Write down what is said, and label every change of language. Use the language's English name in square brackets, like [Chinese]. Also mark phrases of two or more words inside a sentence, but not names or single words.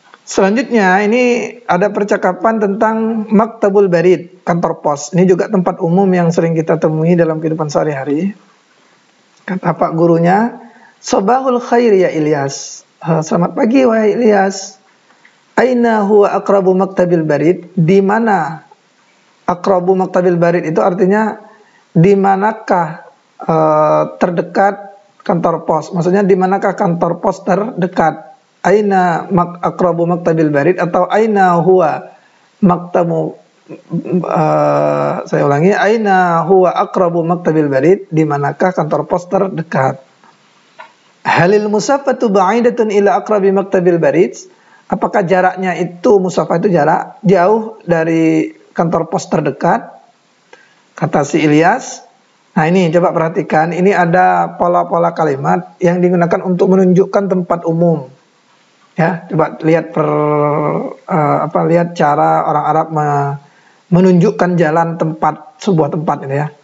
[Indonesian] Selanjutnya ini ada percakapan tentang [Arabic] مكتب البريد, [Indonesian] kantor pos. Ini juga tempat umum yang sering kita temui dalam kehidupan sehari-hari. Kata pak gurunya, [Arabic] "صباح الخير يا إلياس." [Indonesian] Selamat pagi wahai Ilyas. [Arabic] "أين هو أقرب مكتب البريد?" [Indonesian] Di mana [Arabic] أقرب مكتب البريد [Indonesian] itu artinya di manakah terdekat kantor pos. Maksudnya di manakah kantor pos terdekat? [Arabic] أين أقرب مكتب البريد atau أين هو مكتب [Indonesian] saya ulangi, [Arabic] أين هو أقرب مكتب البريد, [Indonesian] di manakah kantor pos terdekat? [Arabic] هل المسافة بعيدة إلى أقرب مكتب البريد? [Indonesian] Apakah jaraknya itu, musafah itu jarak jauh dari kantor pos terdekat? Kata si Ilyas. Nah ini coba perhatikan, ini ada pola-pola kalimat yang digunakan untuk menunjukkan tempat umum. Ya, coba lihat lihat cara orang Arab menunjukkan jalan tempat, sebuah tempat ini ya.